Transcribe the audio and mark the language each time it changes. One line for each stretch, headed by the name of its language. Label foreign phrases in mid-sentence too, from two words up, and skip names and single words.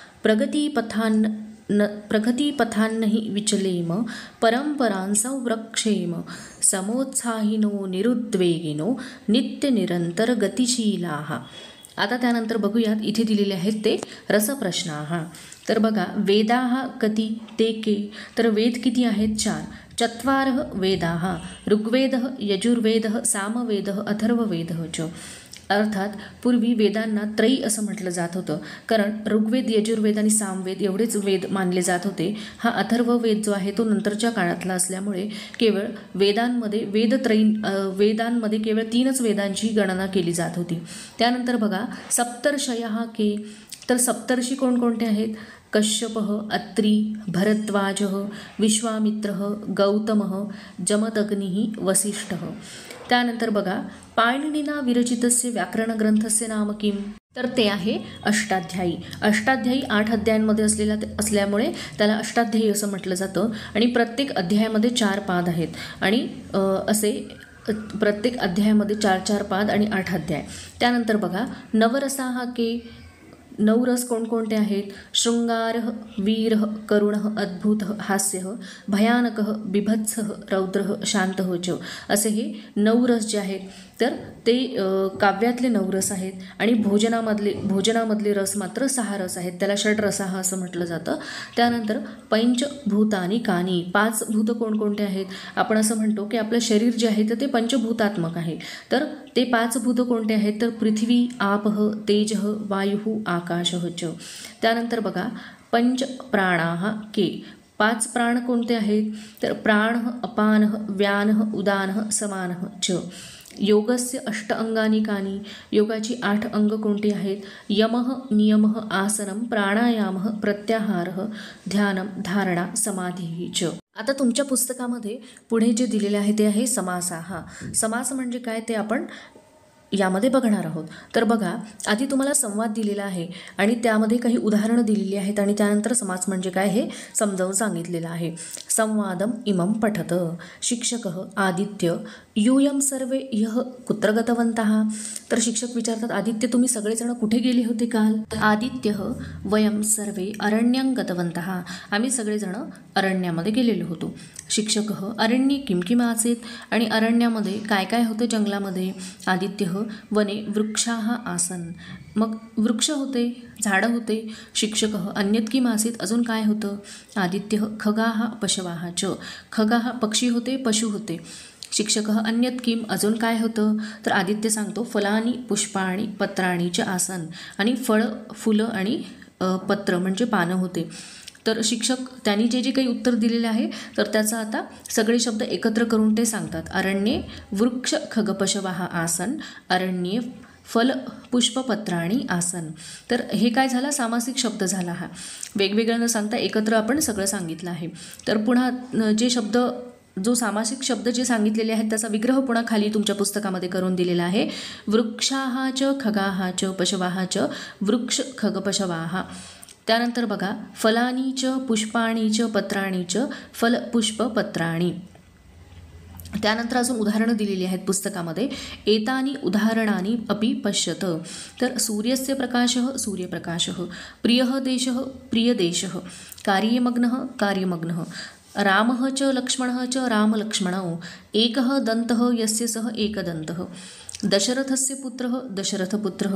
Sanskrit: प्रगतिपथान्न हि विचलेम परम्परान् संरक्षेम समोत्साहिनो निरुद्वेगिनो नित्यनिरन्तरगतिशीलाः.
Marathi: आता त्यानंतर बघूयात इथे दिलेले आहेत ते रसप्रश्नाः. तर बघा,
Sanskrit: वेदाः कति ते के.
Marathi: तर वेद किती आहेत? 4.
Sanskrit: चत्वारः वेदाः ऋग्वेदः यजुर्वेदः सामवेदः अथर्ववेदः च.
Marathi: अर्थात पूर्वी वेदांना त्रयी असं म्हटलं जात होतं, कारण ऋग्वेद यजुर्वेद आणि सामवेद एवढेच वेद मानले जात होते. हा अथर्ववेद जो आहे तो नंतरच्या काळातला असल्यामुळे केवळ वेदांमध्ये केवळ 3च वेदांची गणना केली जात होती. त्यानंतर बघा,
Sanskrit: सप्तर्षयः के.
Marathi: तर सप्तर्षी कोणकोणते आहेत?
Sanskrit: कश्यपः, अत्री, भरद्वाजः, विश्वामित्रः, गौतमः, जमदग्निः, वसिष्ठः.
Marathi: त्यानंतर बघा,
Sanskrit: पाणिनिना विरचितस्य व्याकरणग्रंथस्य नाम किम.
Marathi: तर ते आहे अष्टाध्यायी. अष्टाध्यायी 8 अध्यायांमध्ये असल्यामुळे त्याला अष्टाध्यायी असं म्हटलं जातं. आणि प्रत्येक अध्यायामध्ये 4 पाद आहेत आणि असे प्रत्येक अध्यायामध्ये 4 पाद आणि 8 अध्याय. त्यानंतर बघा,
Sanskrit: नवरसाः के.
Marathi: 9 रस कोणकोणते आहेत?
Sanskrit: शृंगारः, वीरः, करुणः, अद्भुतः, हास्यः, भयानकः, बिभत्सः, रौद्रः, शांतः च.
Marathi: असे हे 9 रस जे आहेत तर ते काव्यातले 9 रस आहेत. आणि भोजनामधले रस मात्र 6 रस आहेत. त्याला षड्रसाः असं म्हटलं जातं. त्यानंतर
Sanskrit: पंचभूतानि कानी.
Marathi: 5 भूत कोणकोणते आहेत? आपण असं म्हणतो की आपलं शरीर जे आहे तर ते पंचभूतात्मक आहे. तर ते 5 भूत कोणते आहेत?
Sanskrit: तर पृथ्वी, आपः, तेजः, वायुः, आकाशः च.
Marathi: त्यानंतर बघा,
Sanskrit: पंच प्राणाः के.
Marathi: 5 प्राण कोणते आहेत?
Sanskrit: तर प्राणः, अपानः, व्यानः, उदानः, समानः च. योगस्य 8 अंगानि कानि.
Marathi: योगाची 8 अंग कोणती आहेत?
Sanskrit: यमः, नियमः, आसनं, प्राणायामः, प्रत्याहारः, ध्यानं, धारणा, समाधिः च.
Marathi: आता तुमच्या पुस्तकामध्ये पुढे जे दिलेले आहे ते आहे समासाः. समास म्हणजे काय ते आपण यामध्ये बघणार आहोत. तर बघा, आधी तुम्हाला संवाद दिलेला आहे आणि त्यामध्ये काही उदाहरणं दिलेली आहेत आणि त्यानंतर समास म्हणजे काय हे समजावून सांगितलेलं आहे.
Sanskrit: संवादम इमं पठत. शिक्षकः आदित्य. यूयं सर्वे ह्यः कुत्र गतवन्तः.
Marathi: तर शिक्षक विचारतात, आदित्य तुम्ही सगळेजण कुठे गेले होते काल?
Sanskrit: आदित्यः वयं सर्वे अरण्यं गतवन्तः.
Marathi: आम्ही सगळेजण अरण्यामध्ये गेलेलो होतो.
Sanskrit: शिक्षकः अरण्ये किं किम आसीत्.
Marathi: आणि अरण्यामध्ये काय काय होतं जंगलामध्ये?
Sanskrit: आदित्यः वने वृक्षाः आसन्.
Marathi: मग वृक्ष होते, झाडं होते.
Sanskrit: शिक्षकः अन्यत् किम आसीत्.
Marathi: अजून काय होतं?
Sanskrit: आदित्यः खगाः पशवाः च.
Marathi: खगाः पक्षी होते, पशु होते.
Sanskrit: शिक्षकः अन्यत् किम.
Marathi: अजून काय होतं? तर आदित्य सांगतो
Sanskrit: फलानी पुष्पाणी पत्राणी च आसन.
Marathi: आणि फुलं आणि पत्र म्हणजे पानं होते. तर शिक्षक त्यांनी जे काही उत्तर दिलेले आहे तर त्याचा आता सगळे शब्द एकत्र करून ते सांगतात.
Sanskrit: अरण्ये वृक्ष खगपशवाः आसन. अरण्ये फल पुष्पपत्राणी आसन.
Marathi: तर हे काय झाला? सामासिक शब्द झाला हा. वेगवेगळं न सांगता एकत्र आपण सगळं सांगितलं आहे. तर पुन्हा जो सामासिक शब्द जे सांगितलेले आहेत त्याचा विग्रह पुन्हा खाली तुमच्या पुस्तकामध्ये करून दिलेला आहे.
Sanskrit: वृक्षाः च खगाः च पशवाः च वृक्ष खगपशवाः.
Marathi: त्यानंतर बघा,
Sanskrit: फलानी च पुष्पाणी च पत्राणी च फल पुष्प पत्राणी.
Marathi: त्यानंतर अजून उदाहरणं दिलेली आहेत पुस्तकामध्ये.
Sanskrit: एतानी उदाहरणानि अपि पश्यत. तर सूर्यस्य प्रकाशः सूर्यप्रकाशः. प्रियः देशः प्रियदेशः. कार्यमग्नः कार्यमग्नः. रामः च लक्ष्मणः च रामलक्ष्मणौ. एकः दन्तः यस्य सः एकदन्तः. दशरथस्य पुत्रः दशरथपुत्रः.